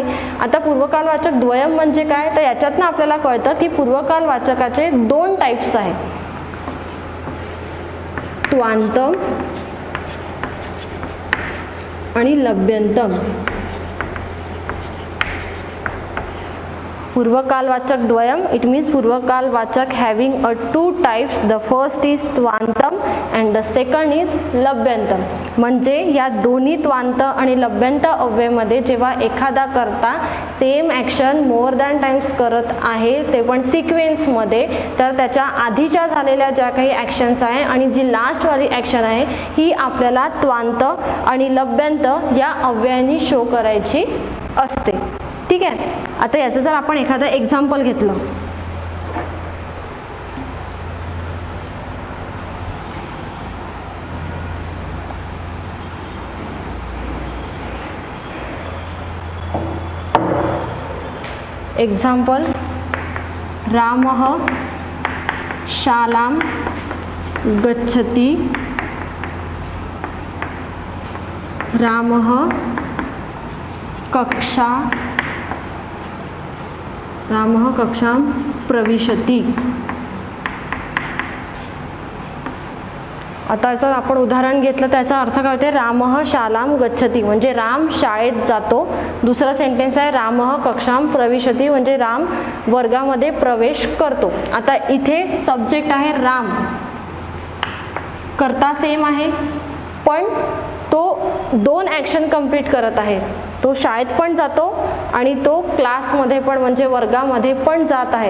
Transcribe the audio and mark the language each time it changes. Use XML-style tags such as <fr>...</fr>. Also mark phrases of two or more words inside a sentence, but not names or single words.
<mr>आता</mr> <sa>पूर्वकालवाचक द्वयम</sa> <mr>म्हणजे काय? तर याच्यातनं आपल्याला कळतं की पूर्वकालवाचकाचे दोन टाइप्स आहेत, त्वांतम आणि लभ्यंतम.</mr> <sa>पूर्वकालवाचक द्वयम,</sa> <en>It means पूर्वकालवाचक having a two types, the first is त्वांतम and the second is लभ्यंतम.</en> <mr>म्हणजे या दोन्ही त्वांत आणि लभ्यंत अव्ययमध्ये जेव्हा एखादा कर्ता</mr> <en>same action more than times</en> <mr>करत आहे, ते पण सिक्वेन्समध्ये, तर त्याच्या आधीच्या झालेल्या ज्या काही ॲक्शन्स आहे आणि जी लास्टवाली ॲक्शन आहे ही आपल्याला त्वांत आणि लभ्यंत या अव्ययांनी शो करायची असते. ठीक आहे. आता याचं जर आपण एखादं एक्झाम्पल घेतलं,</mr> <sa>एक्झाम्पल रामः शालां गच्छति, रामः कक्षां प्रविशति.</sa> <mr>आता जर आपण उदाहरण घेतलं त्याचा अर्थ काय होते,</mr> <sa>रामः शालां गच्छति</sa> <mr>म्हणजे राम शाळेत जातो. दुसरा सेंटेन्स आहे</mr> <sa>रामः कक्षां प्रविशति</sa> <mr>म्हणजे राम वर्गामध्ये प्रवेश करतो. आता इथे सब्जेक्ट आहे राम, कर्ता सेम आहे पण तो दोन</mr> <en>action complete</en> <mr>करत आहे. तो शाळेत पण जातो आणि तो क्लासमध्ये पण म्हणजे वर्गामध्ये पण जात आहे.</mr>